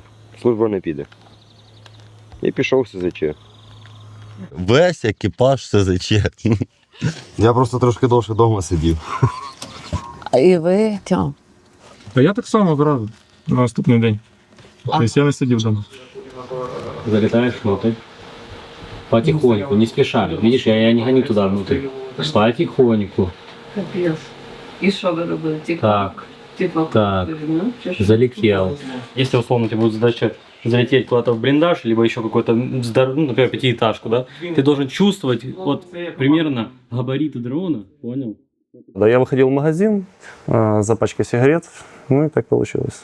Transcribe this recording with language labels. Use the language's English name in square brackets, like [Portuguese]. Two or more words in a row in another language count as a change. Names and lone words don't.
[Ukrainian] Служба не піде. І пішов в СЗЧ. Весь екіпаж СЗЧ. Я просто трошки довше вдома сидів. І ви... Тьом. А я так само одразу на наступний день. Тобто я не сидів вдома. [Russian] Залетаешь внутрь. Потихоньку, не спеша. Видишь, я не гоню туда внутрь. Потихоньку. [Ukrainian] Капець. І що ви робили? Так. Так. [Russian] Залетел. Если условно у тебя будет задача залететь куда-то в блиндаж, либо еще какой-то, например, пятиэтажку, да, ты должен чувствовать вот примерно габариты дрона, понял? Да, я выходил в магазин за пачкой сигарет, ну и так получилось.